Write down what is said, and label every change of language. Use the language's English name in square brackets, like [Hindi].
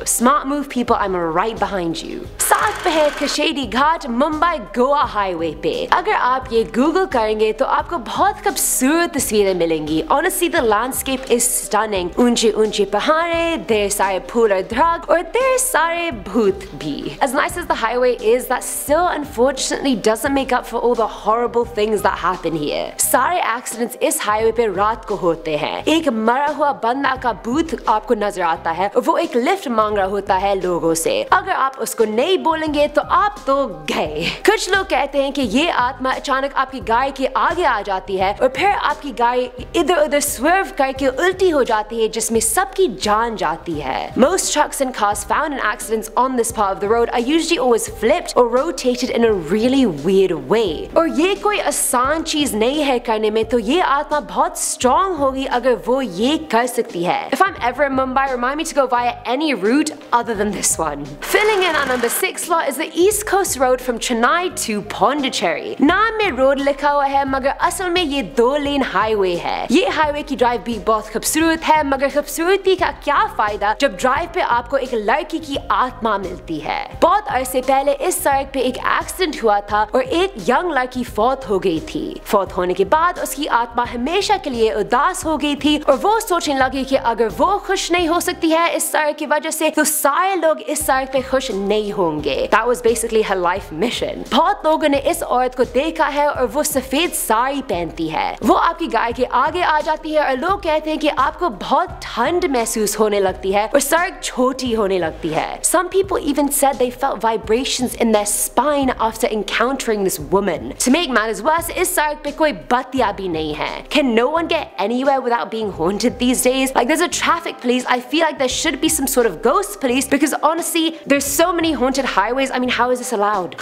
[English] Smart move people, I am right behind you. [Hindi] साथ पे है कशेडी घाट मुंबई गोवा हाईवे पे। अगर आप ये गूगल करेंगे तो आपको बहुत खूबसूरत तस्वीरें मिलेंगी। [English] Honestly, the landscape is stunning। [Hindi] ऊंचे ऊंचे पहाड़े, ढेर सारे फूल और दरख्त और ढेर सारे भूत भी। [English] As nice as the highway is, that still unfortunately doesn't make up for all the horrible things that happen here। [Hindi] सारे एक्सीडेंट्स इस हाईवे पे रात को होते हैं। एक मरा हुआ बंदा का भूत आपको नजर आता है और वो एक लिफ्ट मांग रहा होता है लोगों से। अगर आप उसको नहीं बोलेंगे तो आप तो गए। कुछ लोग कहते हैं कि ये आत्मा अचानक आपकी गाय के आगे आ जाती है और फिर आपकी गाय इधर उधर स्वर्व करके उल्टी हो जाती है, जिसमें सबकी जान जाती है। [English] Most trucks and cars found in accidents on this part of the road are usually always flipped or rotated in a really weird way। [Hindi] और ये कोई आसान चीज नहीं है करने में, तो ये आत्मा बहुत स्ट्रॉन्ग होगी अगर वो ये कर सकती है। [English] If I'm ever in Mumbai, remind me to go via any route other than this one। Filling in on number 6 slot is the East Coast Road from Chennai to Pondicherry। [Hindi] नाम में road लिखा हुआ है, मगर असल में ये 2 lane highway है। ये हाईवे की ड्राइव भी बहुत खूबसूरत है, मगर खूबसूरती का क्या फायदा जब ड्राइव पे आपको एक लड़की की आत्मा मिलती है। बहुत अरसे पहले इस सड़क पे एक एक्सीडेंट हुआ था और एक यंग लड़की फौत हो गई थी। फौत होने के बाद उसकी आत्मा हमेशा के लिए उदास हो गई थी और वो सोचने लगी कि अगर वो खुश नहीं हो सकती है इस सड़क की वजह से, तो सारे लोग इस सड़क पे खुश नहीं होंगे। [English] That was basically her life mission। [Hindi] बहुत लोगों ने इस औरत को देखा है और वो सफेद साड़ी पहनती है। वो आपकी गाय के आगे आ जाती है और लोग कहते हैं कि आपको बहुत ठंड महसूस होने लगती है और सड़क छोटी होने लगती है। [English] Some people even said they felt vibrations in their spine after encountering this woman. To make matters worse, [Hindi] इस सड़क पे कोई बत्तियां भी नहीं है। [English] Can no one get anywhere without being haunted these days? Like there's a traffic police. I feel like there should be some sort of ghost police because honestly, there's so many haunted highways. I mean, how is this allowed?